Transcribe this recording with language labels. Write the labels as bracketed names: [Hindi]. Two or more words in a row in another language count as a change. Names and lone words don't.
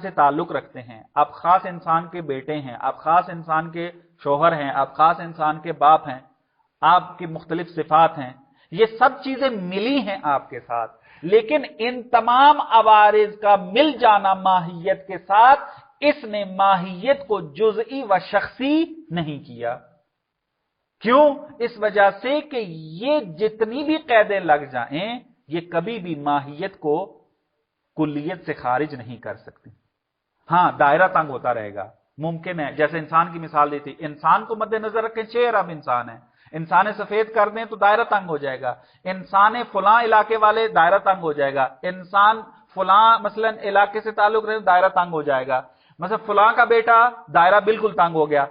[Urdu] سے تعلق رکھتے ہیں، آپ خاص انسان کے بیٹے ہیں، آپ خاص انسان کے شوہر ہیں، آپ خاص انسان کے باپ ہیں، آپ کی مختلف صفات ہیں، یہ سب چیزیں ملی ہیں آپ کے ساتھ، لیکن ان تمام عوارض کا مل جانا ماہیت کے ساتھ اس نے ماہیت کو جزئی و شخصی نہیں کیا۔ کیوں؟ اس وجہ سے کہ یہ جتنی بھی قیدیں لگ جائیں یہ کبھی بھی ماہیت کو کلیت سے خارج نہیں کر سکتی۔ ہاں دائرہ تنگ ہوتا رہے گا، ممکن ہے، جیسے انسان کی مثال دی تھی، انسان کو مد نظر رکھیں، چہر اب انسان ہے، انسان سفید کر دیں تو دائرہ تنگ ہو جائے گا، انسان فلاں علاقے والے دائرہ تنگ ہو جائے گا، انسان فلاں مثلا علاقے سے تعلق رہے دائرہ تنگ ہو جائے گا، مثلا فلاں کا بیٹا دائرہ بالکل تنگ ہو گیا۔